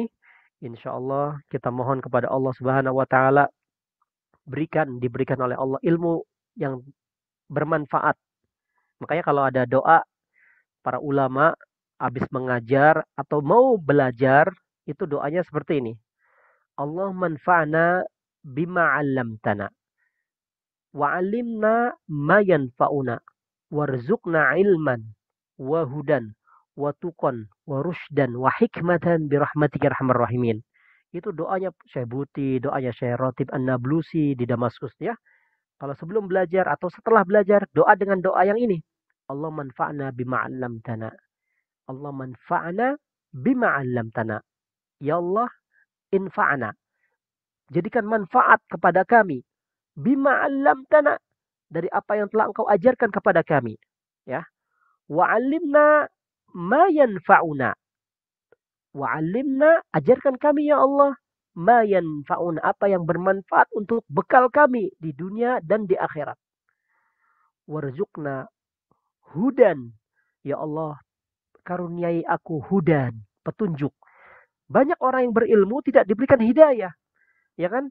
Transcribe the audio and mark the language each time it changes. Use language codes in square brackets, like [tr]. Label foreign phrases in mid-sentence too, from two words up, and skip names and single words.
[ar] إن شاء الله [id] kita mohon kepada Allah [ar] سبحانه وتعالى [id] diberikan oleh Allah ilmu yang bermanfaat. Makanya kalau ada doa para ulama habis mengajar atau mau belajar, itu doanya seperti ini. [ar] اللهم انفعنا بما علمتنا وعلمنا ما ينفعنا وارزقنا علما وهدى وتقى ورشدا وحكمة برحمتك أرحم الراحمين. [id] Itu doanya Syekh Buti, doanya Syekh Ratib An-Nablusi di Damaskus ya. Kalau sebelum belajar atau setelah belajar, doa dengan doa yang ini. [ar] اللهم انفعنا بما علمتنا. اللهم انفعنا بما علمتنا. يا الله، انفعنا. [id] Jadikan manfaat kepada kami. [ar] بما علمتنا, [id] dari apa yang telah Engkau ajarkan kepada kami. Ya. [ar] وعلمنا ما ينفعنا. وعلمنا, [id] ajarkan kami ya Allah [ar] ما ينفعنا, [id] apa yang bermanfaat untuk bekal kami di dunia dan di akhirat. [ar] وارزقنا هدى. [id] Ya Allah, karuniai aku hudan, petunjuk. Banyak orang yang berilmu tidak diberikan hidayah, ya kan?